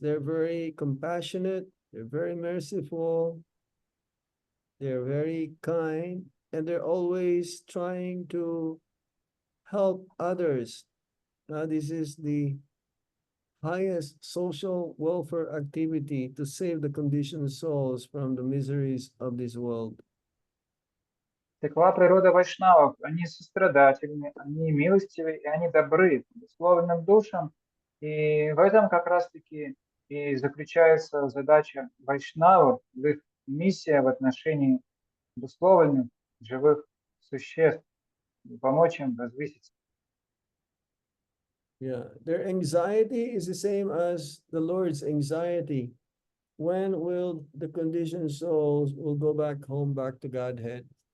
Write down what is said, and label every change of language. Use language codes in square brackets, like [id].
[en] They're very compassionate, they're very merciful, they're very kind, and they're always trying to help others. Now, this is the highest social welfare activity to save the conditioned souls from the miseries of this world. [ru] Такова природа вайшнавов. Они сострадательны, они милостивы, и они добры к обусловленным душам. И в этом как раз-таки и заключается задача вайшнавов, их миссия в отношении обусловленных живых существ, помочь им возвыситься. [en] Yeah, their anxiety is the same as the Lord's anxiety. When will the conditioned souls will go back home, back to Godhead?